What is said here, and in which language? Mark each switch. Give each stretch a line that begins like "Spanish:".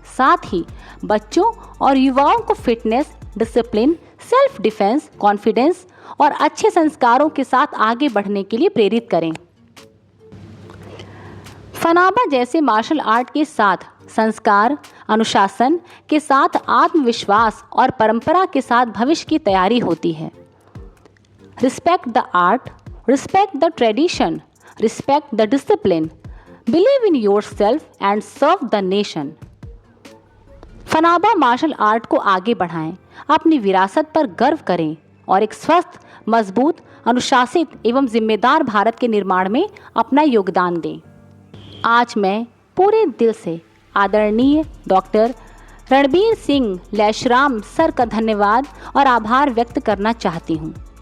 Hindi: साथ ही बच्चों और युवाओं को fitness, discipline, self defence, confidence और अच्छे संस्कारों के साथ आगे बढ़ने के लिए प्रेरित करें। फनाबा जैसे मार्शल आर्ट के साथ संस्कार, अनुशासन के साथ आत्मविश्वास और परंपरा के साथ भविष्य की तैयारी होती है।
English: Respect the art, respect the tradition, respect the discipline, believe in yourself and serve the nation.
Hindi: फनाबा martial art को आगे बढ़ाएं, अपनी विरासत पर गर्व करें और एक स्वस्थ, मजबूत, अनुशासित एवं जिम्मेदार भारत के निर्माण में अपना योगदान दें। आज मैं पूरे दिल से आदरणीय डॉक्टर रणबीर सिंह लैशराम सर का धन्यवाद और आभार व्यक्त करना चाहती हूँ।